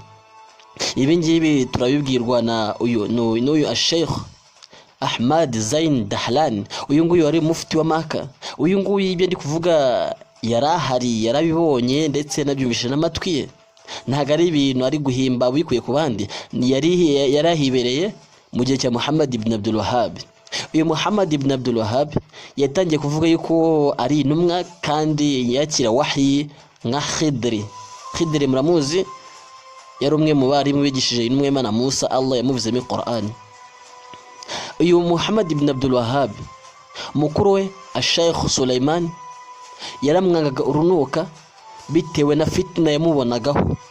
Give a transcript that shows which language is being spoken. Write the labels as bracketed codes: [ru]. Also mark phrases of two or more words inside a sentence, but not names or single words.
[rw] Ibi ngibi turabibwirwa na uyu Sheikh Ahmad Zain Dahlan. Uyu nguyu wari mufti wa Maka. Uyu nguyu ibyo ndi kuvuga yarahari, yarabibonye ndetse nabyumvise n'amatwi ye. Ntabwo ari ibintu ari guhimba bikuye ku bandi, yarahibereye mu gihe cya Muhammad ibn Abdul Wahhab. Uyu Muhammad ibn Abdul Wahhab yatangiye kuvuga yuko ari intumwa kandi yakira wahyi nka Khidri muramuzi, yari umwe mu barimu bigishije intumwa y'Imana Musa, Allah yamuvuze muri Qur'an. Uyu Muhammad ibn Abdul Wahhab mukuru we Sheikh Sulaiman yaramwangaga urunuka bitewe na fitna yamubonagaho.